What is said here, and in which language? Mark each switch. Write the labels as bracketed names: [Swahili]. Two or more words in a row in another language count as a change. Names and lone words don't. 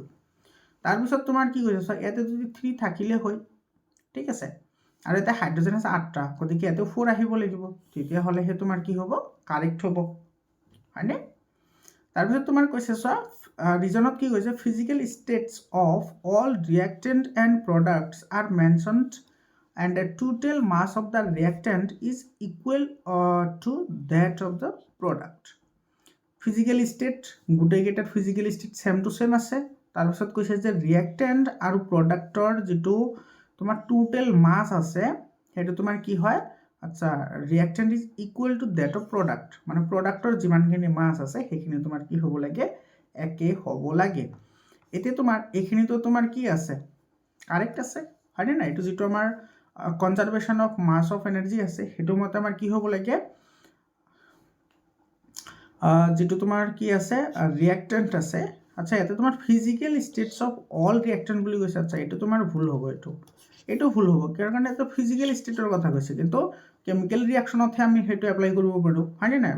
[Assamese] তাৰপিছত তোমাৰ কি কৈছে চোৱা ইয়াতে যদি 3 থাকিলে হয়, ঠিক আছে, আৰু এতিয়া হাইড্ৰজেন আছে 8টা, গতিকে ইয়াতে 4 আহিব লাগিব, তেতিয়াহ'লে সেই তোমাৰ কি হ'ব কাৰেক্ট হ'ব, হয়নে? তাৰপিছত তোমাৰ কৈছে চোৱা ৰিজনত কি কৈছে [English] physical states of all reactant and products are mentioned and the total mass of the reactant is equal to that of the product. Physical state [Assamese] গোটেইকেইটাৰ [English] physical state same to same [Assamese] আছে। তাৰপিছত কৈছে যে reactant আৰু productor যিটো তোমাৰ [English] total mass [Assamese] আছে সেইটো তোমাৰ কি হয়, আচ্ছা [English] reactant is equal to that of product, [Assamese] মানে productor যিমানখিনি mass আছে সেইখিনি তোমাৰ কি হ'ব লাগে একে হ'ব লাগে। এতিয়া তোমাৰ এইখিনিতো তোমাৰ কি আছে কাৰেক্ট আছে, হয়নে নাই? এইটো যিটো আমাৰ [English] conservation of mass of energy [Assamese] আছে সেইটো মতে আমাৰ কি হ'ব লাগে, যিটো তোমাৰ কি আছে ৰিয়েক্টেণ্ট আছে, আচ্ছা ইয়াতে তোমাৰ [English] physical states of all reactant [Assamese] বুলি কৈছে, আচ্ছা এইটো তোমাৰ ভুল হ'ব, এইটো ভুল হ'ব কিয় কাৰণে এইটো [English] physical stateৰ [Assamese] কথা কৈছে, কিন্তু [English] chemical reactionতহে [Assamese] আমি সেইটো এপ্লাই কৰিব পাৰোঁ, হয়নে নাই?